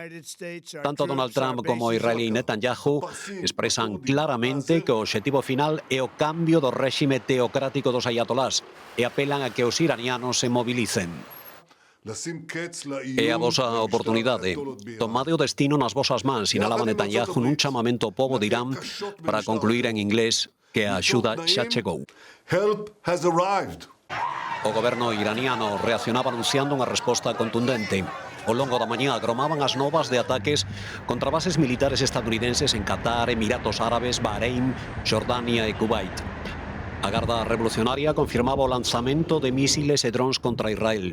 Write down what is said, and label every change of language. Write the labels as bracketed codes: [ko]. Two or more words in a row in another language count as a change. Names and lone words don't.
[gl] Tanto Donald Trump como o israelí Netanyahu expresan claramente que o obxectivo final é o cambio do réxime teocrático dos ayatolás e apelan a que os iranianos se mobilicen. É a vosa oportunidade. Tomade o destino nas vosas mans, sinalaba Netanyahu nun chamamento ao pobo de Irán para concluir en inglés: que a axuda xa chegou. [en] Help has arrived. [gl] O goberno iraniano reaccionaba anunciando unha resposta contundente. Ao longo da mañá agromaban as novas de ataques contra bases militares estadounidenses en Qatar, Emiratos Árabes, Bahrein, Xordania e Kuwait. A Garda Revolucionaria confirmaba o lanzamento de mísiles e drons contra Israel.